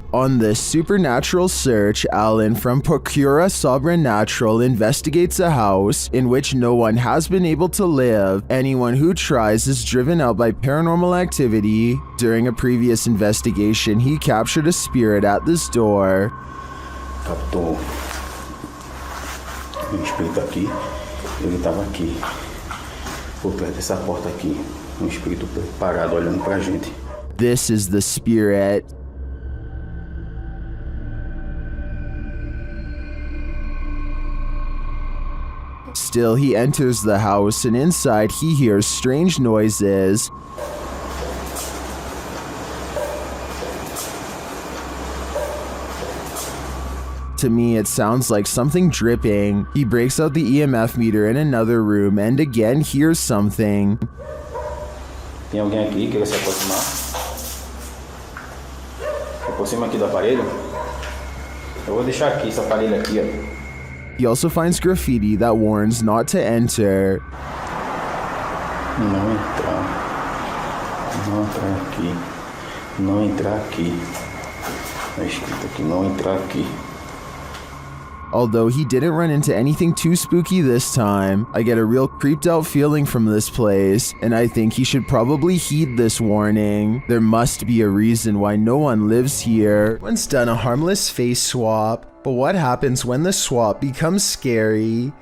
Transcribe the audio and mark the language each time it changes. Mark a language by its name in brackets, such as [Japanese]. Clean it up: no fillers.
[English] On this supernatural search, Alan from Procura Sobrenatural investigates a house in which no one has been able to live. Anyone who tries is driven out by paranormal activity. During a previous investigation, he captured a spirit at this door. [Portuguese] Captou um espírito aqui, ele estava aqui, por perto dessa porta aqui, espírito parado olhando pra gente. [English] This is the spirit. Still, he enters the house, and inside he hears strange noises. To me, it sounds like something dripping. He breaks out the EMF meter in another room and again hears something. [Portuguese] Tem alguém aqui que quer se aproximar? Se aproxima aqui do aparelho. Eu vou deixar aqui esse aparelho aqui, ó. [English] He also finds graffiti that warns not to enter. [Portuguese] Não entrar. Não entrar aqui. Não entrar aqui. Tá escrito aqui, não entrar aqui. [English] Although he didn't run into anything too spooky this time, I get a real creeped out feeling from this place, and I think he should probably heed this warning. There must be a reason why no one lives here. Once done a harmless face swap, but what happens when the swap becomes scary?